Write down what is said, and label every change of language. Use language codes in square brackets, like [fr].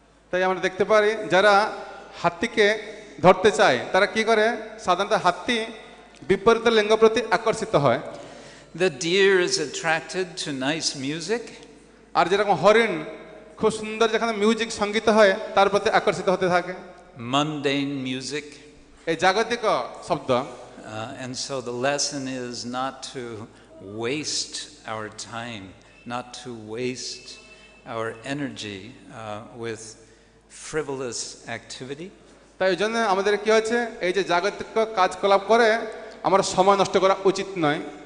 [bn] তাই আমরা দেখতে পারি যারা হাতিকে ধরতে চায় তারা কি করে, সাধারণত হাতি বিপরীত লিঙ্গ প্রতি আকর্ষিত হয়। [en] The deer is attracted to nice music. [bn] আর যেরকম হরিণ খুব সুন্দর যেখানে মিউজিক সঙ্গীত হয় তার প্রতি আকর্ষিত হতে থাকে। [en] Mundane music. [bn] এই জাগতিক শব্দ। [en] And so the lesson is not to waste our time, not to waste our energy with frivolous activity. [bn] তাই এই জন্য আমাদের কি হচ্ছে, এই যে জাগতিক কাজকলাপ করে আমরা সময় নষ্ট করা উচিত নয়।